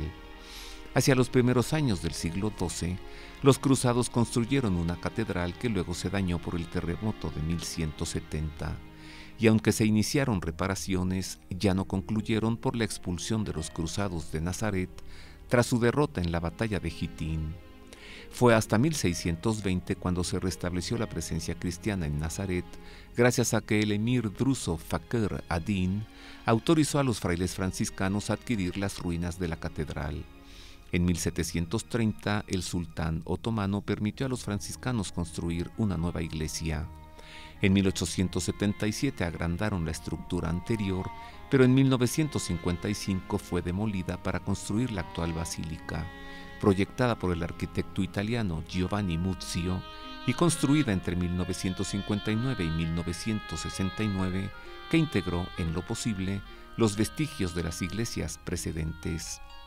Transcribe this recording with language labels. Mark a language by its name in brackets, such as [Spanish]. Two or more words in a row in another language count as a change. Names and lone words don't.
[Spanish] Hacia los primeros años del siglo XII, los cruzados construyeron una catedral que luego se dañó por el terremoto de 1170, y aunque se iniciaron reparaciones, ya no concluyeron por la expulsión de los cruzados de Nazaret tras su derrota en la batalla de Jitín. Fue hasta 1620 cuando se restableció la presencia cristiana en Nazaret, gracias a que el emir druso Fakhr ad-Din autorizó a los frailes franciscanos a adquirir las ruinas de la catedral. En 1730, el sultán otomano permitió a los franciscanos construir una nueva iglesia. En 1877 agrandaron la estructura anterior, pero en 1955 fue demolida para construir la actual basílica, proyectada por el arquitecto italiano Giovanni Muzio y construida entre 1959 y 1969, que integró en lo posible los vestigios de las iglesias precedentes.